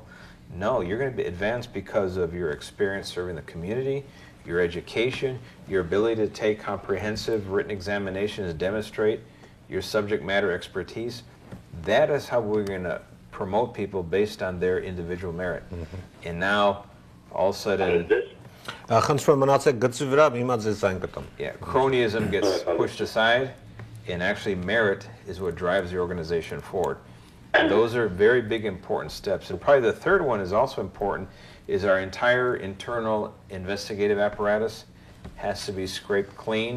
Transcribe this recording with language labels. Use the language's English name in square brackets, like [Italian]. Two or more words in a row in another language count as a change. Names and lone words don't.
[English] No, you're going to advance because of your experience serving the community, your education, your ability to take comprehensive written examinations and demonstrate your subject matter expertise. That is how we're going to promote people based on their individual merit. And now, all of a sudden, [Armenian] Խնդրում եմ մնացեք գծի վրա, հիմա ձեզ այն կտամ։ [English] yeah, cronyism gets pushed aside, and actually merit is what drives the organization forward. And those are very big, important steps. And probably the third one is also important, is our entire internal investigative apparatus has to be scraped clean.